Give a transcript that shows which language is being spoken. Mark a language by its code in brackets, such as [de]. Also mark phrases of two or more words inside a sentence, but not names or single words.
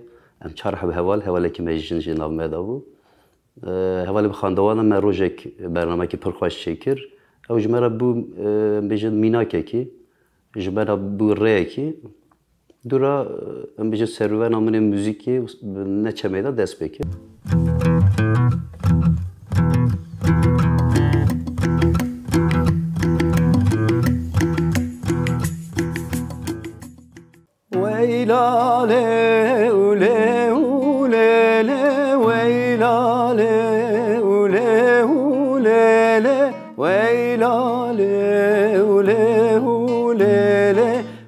[ku] Em çar hevalekî me jin jî nav me da bû. Hevalê bi xwendewanan me rojek bernamekî pir xweş çê kir. Ew ji me re bû em bêjin mînakekî, ji me re bû rêyekî. Dûra em bêjin serûvena min ê müzîkê neçemê da dest pê kir. Weylale ule ulele weylale ule ulele weylale ule ulele